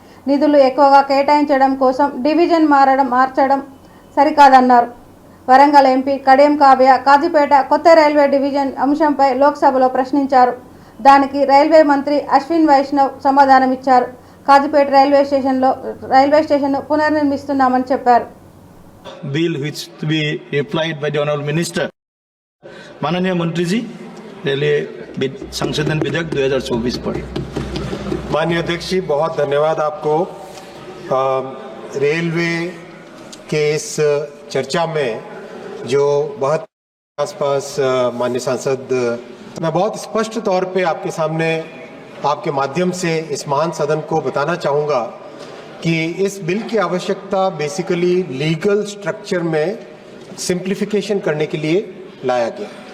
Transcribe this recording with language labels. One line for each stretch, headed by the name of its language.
Telugu: నిధులు ఎక్కువగా కేటాయించడం కోసం డివిజన్ మార్చడం సరికాదన్నారు. వరంగల్ ఎంపీ కడియం కావ్య కాజీపేట కొత్త రైల్వే డివిజన్ అంశంపై లోక్సభలో ప్రశ్నించారు. దానికి రైల్వే మంత్రి అశ్విన్ వైష్ణవ్ సమాధానమిచ్చారు. కాజీపేట రైల్వే స్టేషన్ పునర్నిర్మిస్తున్నామని చెప్పారు.
English: Bill which to be replied by the honorable minister.
Hindi: माननीय मंत्री जी, रेलवे संशोधन विधेयक 2024 पर. माननीय अध्यक्ष जी, बहुत धन्यवाद आपको। रेलवे के इस चर्चा में जो बहुत आसपास माननीय सांसद, मैं बहुत स्पष्ट तौर पे आपके सामने आपके माध्यम से इस महान सदन को बताना चाहूँगा कि इस बिल की आवश्यकता बेसिकली लीगल स्ट्रक्चर में सिंप्लीफिकेशन करने के लिए लाया गया।